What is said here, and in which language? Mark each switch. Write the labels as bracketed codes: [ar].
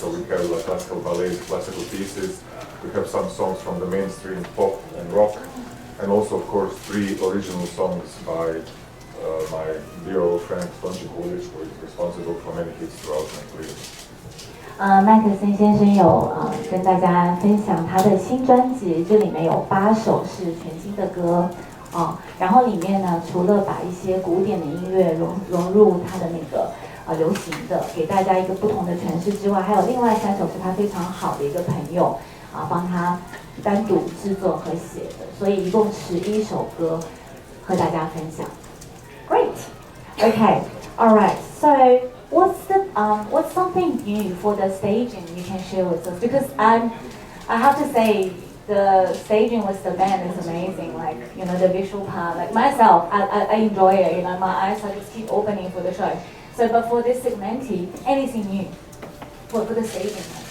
[en] So we have like classical ballets, classical pieces. We have some songs from the mainstream pop and rock, and also of course 3 original songs by my dear old friend Tonči Kulić, who is responsible for many hits throughout my career. [zh] 麦克森先生有跟大家分享他的新专辑，这里面有8首是全新的歌然后里面呢，除了把一些古典的音乐融入他的那个流行的，给大家一个不同的诠释之外，还有另外3首是他非常好的一个朋友帮他单独制作和写的，所以一共11首歌和大家分享。 [en] Great, okay, all right. So what's something new for the staging you can share with us? Because I have to say, the staging with the band is amazing. Like the visual part. Like myself, I enjoy it. My eyes are just keep opening for the show. So, but for this Segmented, anything new for the staging?